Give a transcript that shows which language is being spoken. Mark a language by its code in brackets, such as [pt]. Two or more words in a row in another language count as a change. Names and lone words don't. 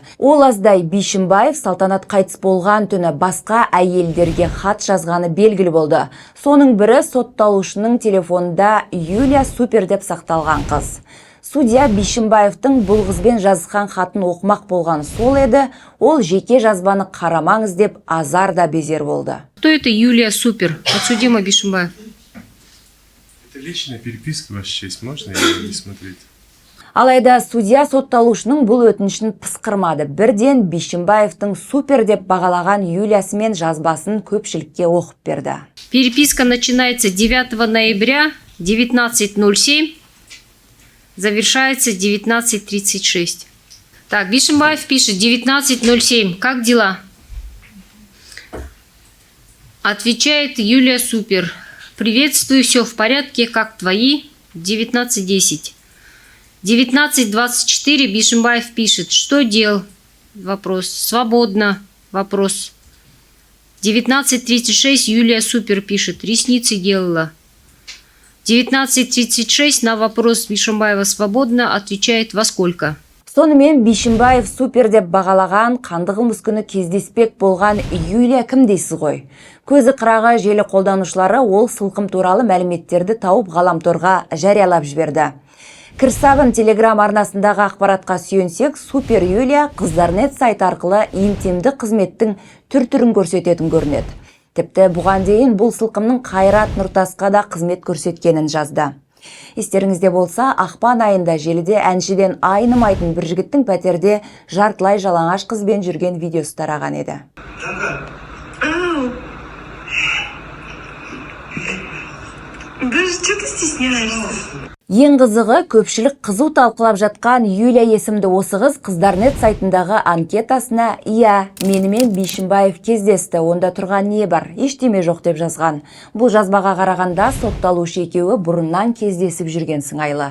[kk] Ол аздай Бишімбаев Салтанат қайтыс болған түні басқа әйелдерге хат жазғаны белгілі болды. Соның бірі сотталушының телефонында Юлия Супер деп сақталған қыз. Судья Бишімбаевтың бұл қызбен жазысқан хатын оқымақ болған сол еді, ол жеке жазбаны қарамаңыз деп азар да безер болды. [ru] Кто это Юлия Супер? Подсудимый Бишімбаев. Это личная переписка, Ваша честь, можно ее не смотреть? Алайда судья сотталушының бұл өтінішін пысқырмады. Бірден Бишімбаевтың супер деп бағалаған Юлиясымен жазбасын көпшілікке оқып берді. Переписка начинается 9 ноября 19:07, завершается 19:36. Так, Бишімбаев пишет 19:07. Как дела? Отвечает Юлия Супер. Приветствую, все в порядке, как твои? 19:10. 19:24 Бишімбаев пишет. Что дел? Вопрос. Свободно. Вопрос. 19:36 Юлия Супер пишет. Ресницы делала. 19:36 на вопрос Бишімбаева свободно отвечает во сколько? [kk] Сонымен Бишімбаев супер деп бағалаған, қандығымыз күні кездеспек болған Юлия кім дейсіз ғой? Көзі қырағы желі қолданушылары ол сылқым туралы мәліметтерді тауып ғаламторға жариялап жіберді. Кірсабын телеграм арнасындағы ақпаратқа сүйенсек, супер Юлия қыздарнет сайт арқылы интимді қызметтің түр-түрін көрсететін көрінеді. Тіпті бұған дейін бұл сылқымның Қайрат Нұртасқа да қызмет көрсеткенін жазды. Естеріңізде болса, ақпан айында желіде әншіден айнымайтын бір жігіттің пәтерде жартылай жалаңаш қызбен жүрген видеосы тараған еді. [ru] Даже что ты стесняешься? [kk] Ең қызығы, көпшілік қызу талқылап жатқан Юлия есімді осы қыз қыздарнет сайтындағы анкетасына «Иә, менімен Бишімбаев кездесті, онда тұрған не бар? Ештеме жоқ» деп жазған. Бұл жазбаға қарағанда сотталушы екеуі бұрыннан кездесіп жүрген сыңайлы.